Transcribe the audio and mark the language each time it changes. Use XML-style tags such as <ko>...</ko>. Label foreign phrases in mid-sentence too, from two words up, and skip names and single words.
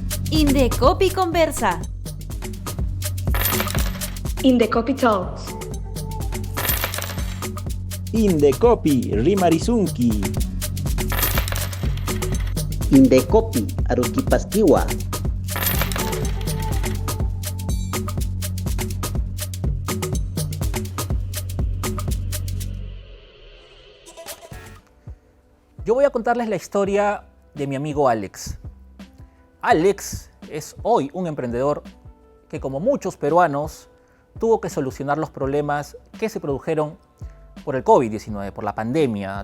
<es>Indecopi conversa.</es> <en>Indecopi Talks.</en> <qu>Indecopi Rimarizunki.</qu> <ay>Indecopi Aruquipastiwa.</ay> <es>Yo voy a contarles la historia de mi amigo Alex. Alex es hoy un emprendedor que, como muchos peruanos, tuvo que solucionar los problemas que se produjeron por el COVID-19, por la pandemia.</es>